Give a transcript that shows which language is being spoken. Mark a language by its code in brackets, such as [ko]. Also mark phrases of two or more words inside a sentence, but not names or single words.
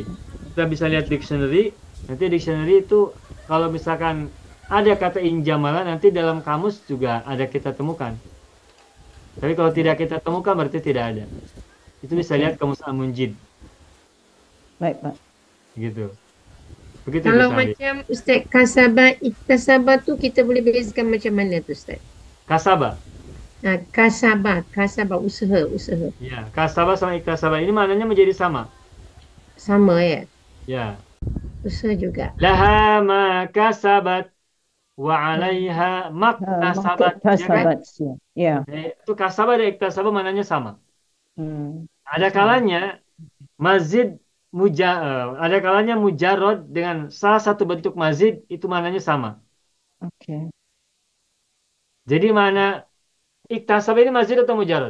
[id] Kita bisa lihat dictionary. Nanti dictionary itu kalau misalkan ada kata injamala, nanti dalam kamus juga ada kita temukan. Tapi kalau tidak kita temukan berarti tidak ada. Itu bisa lihat kamus Al-Munjid. Baik, Pak. Gitu. Begitu kalau Ustaz. [ms] Macam Ustaz kasabah, iktasabah tu kita boleh bezakan macam mana tu Ustaz? [id] Kasabah. Kasabah usaha. Ya, kasabah sama iktasabah ini maknanya menjadi sama. Sama ya? Ya. Usaha juga. [ar] لها ما كسبت وعليها ما اكتسبت. [id] Ya. Itu kasabah dan iktasabah maknanya sama. Ada kalanya mazid ada kalanya mujarrad dengan salah satu bentuk mazid itu maknanya sama. Oke. Jadi mana iktasabah ini mazid atau mujarrad?